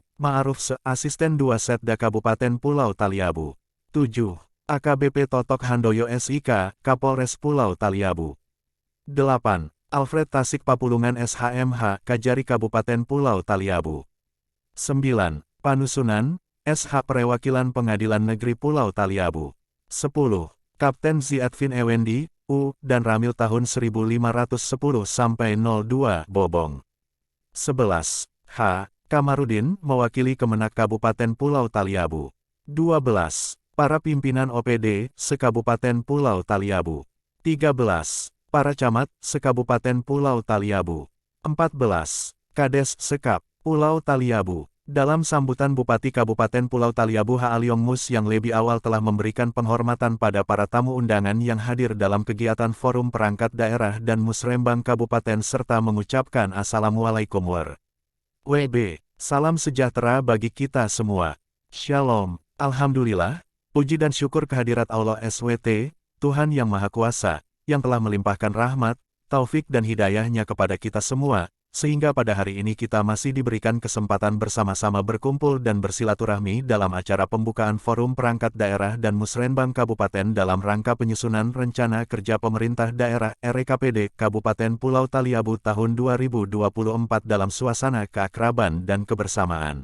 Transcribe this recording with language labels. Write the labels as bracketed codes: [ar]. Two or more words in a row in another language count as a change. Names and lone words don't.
[id] Ma'aruf Se, Asisten 2 Setda Kabupaten Pulau Taliabu. 7. AKBP Totok Handoyo SIK, Kapolres Pulau Taliabu. 8. Alfred Tasik Papulungan SHMH, Kajari Kabupaten Pulau Taliabu. 9. Panusunan, SH Perwakilan Pengadilan Negeri Pulau Taliabu. 10. Kapten Ziadvin Ewendi, U, dan Ramil tahun 1510-02 Bobong. 11. H. Kamarudin, mewakili Kemenak Kabupaten Pulau Taliabu. 12. Para pimpinan OPD, se-Kabupaten Pulau Taliabu. 13. Para camat, se-Kabupaten Pulau Taliabu. 14. Kades, Sekap, Pulau Taliabu. Dalam sambutan Bupati Kabupaten Pulau Taliabu H. Aliong Mus yang lebih awal telah memberikan penghormatan pada para tamu undangan yang hadir dalam kegiatan forum perangkat daerah dan musrembang Kabupaten serta mengucapkan Assalamualaikum WB. Salam sejahtera bagi kita semua. Shalom. Alhamdulillah, puji dan syukur kehadirat Allah SWT, Tuhan Yang Maha Kuasa, yang telah melimpahkan rahmat, taufik dan hidayahnya kepada kita semua, sehingga pada hari ini kita masih diberikan kesempatan bersama-sama berkumpul dan bersilaturahmi dalam acara pembukaan Forum Perangkat Daerah dan Musrembang Kabupaten dalam rangka penyusunan Rencana Kerja Pemerintah Daerah RKPD Kabupaten Pulau Taliabu tahun 2024 dalam suasana keakraban dan kebersamaan.